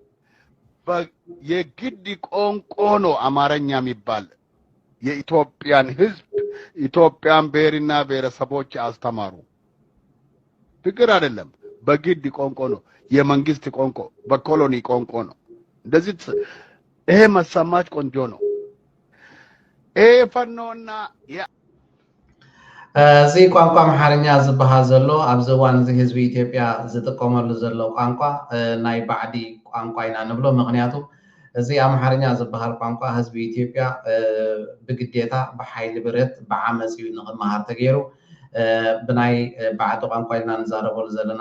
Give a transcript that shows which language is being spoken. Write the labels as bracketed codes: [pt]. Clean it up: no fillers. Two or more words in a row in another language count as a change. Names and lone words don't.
[am] የግድ ቋንቋ ነው አማርኛ የሚባል። የኢትዮጵያን ህዝብ ኢትዮጵያን ብሔርና ብሔረሰቦች አስተማሩ። ፍቅር አይደለም፣ በግድ ቋንቋ ነው። የመንግስት ቋንቋ በኮሎኒ ቋንቋ ነው። እንደዚህ ይሄ መሰማት ቆንጆ ነው። ይሄ ፈኖና [ti] እዚ ቋንቋ አምሓርኛ ዝበሃል ዘሎ ኣብዚ እዋን እዚ ህዝቢ ኢትዮጵያ ዝጥቀመሉ ዘሎ ቋንቋ ናይ ባዕዲ ቋንቋ ኢና ንብሎ። ምክንያቱ እዚ አምሓርኛ ዝበሃል ቋንቋ ህዝቢ ኢትዮጵያ ብግዴታ ብሓይሊ ብረት ብዓመፅ እዩ ንክመሃር ተገይሩ ብናይ ባዕዲ ቋንቋ ኢልና ንዛረበሉ ዘለና